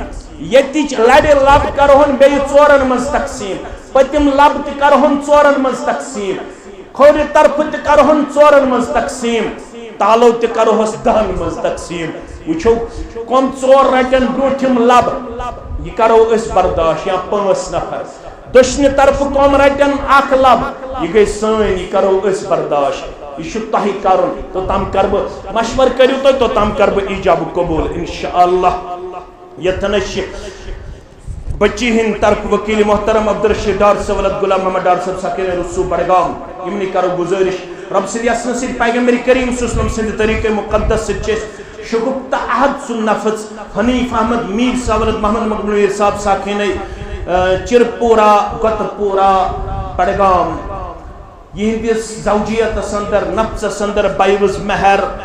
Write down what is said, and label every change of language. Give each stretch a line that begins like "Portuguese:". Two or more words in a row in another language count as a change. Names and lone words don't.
Kashmiri: ییٚتِچ لبہِ لبہٕ کرہون بیٚیہِ 4 منٛز تقسیٖم پٔتِم لبہٕ تہِ کرہون 4 منٛز تقسیٖم کھورِ طرفہٕ تہِ کرہون 4 منٛز تقسیٖم تالو تہِ کرہوس 10 منٛز تقسیٖم وٕچھو کۄم 4 رٹن برونٛٹھِم لبہٕ یہ کرو أسۍ برداشت یا 5 نفر دٔچھنہِ طرفہٕ کۄم رٹن اکھ لبہٕ یہ گٔے سٲنۍ یہ کرو أسۍ برداشت یہ چھُ تۄہہِ کرُن توٚتام کر بہٕ مشور کٔرِو تُہۍ توٚتام کر بہٕ ایجاب قبول انشاءاللہ یتنس چھِ بچی ہند طرف وکیل محترم عبدالرشید ڈار صاحب ولد غلام محمد ڈار صاحب سکین رسو بڑگام یمنی کرو گزارش رب سٕنٛدِ یژھنہٕ سۭتۍ پیغمبر کریم
Arabic: صلی اللہ علیہ وسلم
Kashmiri: سٕنٛدِ طریقے مقدس سۭتۍ چھِ أسۍ شگفتہ احد سُنٛد نفذ حنیف احمد میٖر صاحب ولد محمد مقبول میٖر صاحب ساکھینے چرپورہ گتپورہ بڑگام یہندس زوجیتس اندر نفسس اندر بائیوز مہر